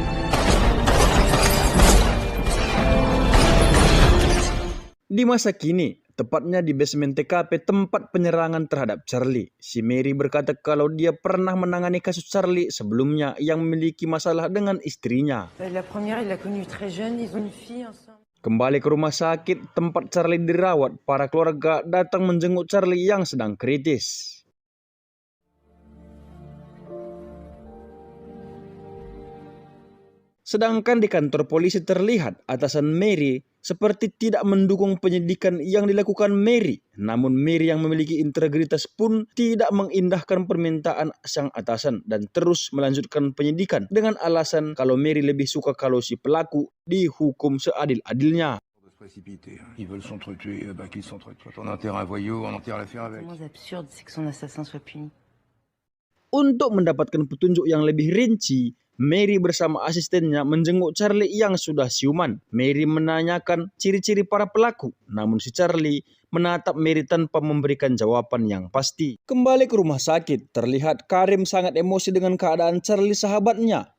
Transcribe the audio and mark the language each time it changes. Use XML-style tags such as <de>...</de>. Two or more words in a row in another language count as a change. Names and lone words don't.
<id>Di masa kini, tepatnya di basement TKP tempat penyerangan terhadap Charlie, si Mary berkata kalau dia pernah menangani kasus Charlie sebelumnya yang memiliki masalah dengan istrinya.</id> <fr>La première, il l'a connue très jeune, ils ont une fille ensemble.</fr> <id>Kembali ke rumah sakit tempat Charlie dirawat, para keluarga datang menjenguk Charlie yang sedang kritis. Sedangkan di kantor polisi terlihat atasan Mary seperti tidak mendukung penyidikan yang dilakukan Mary. Namun Mary yang memiliki integritas pun tidak mengindahkan permintaan sang atasan dan terus melanjutkan penyidikan dengan alasan kalau Mary lebih suka kalau si pelaku dihukum seadil-adilnya.</id> <fr>Ils veulent s'entretuer, qu'ils s'entretuent. Quand on enterre un voyou, on enterre l'affaire avec. Le moins absurde, c'est que son assassin soit puni.</fr> <id>Untuk mendapatkan petunjuk yang lebih rinci, Mary bersama asistennya menjenguk Charlie yang sudah siuman. Mary menanyakan ciri-ciri para pelaku, namun si Charlie menatap Mary tanpa memberikan jawaban yang pasti. Kembali ke rumah sakit, terlihat Karim sangat emosi dengan keadaan Charlie sahabatnya.</id>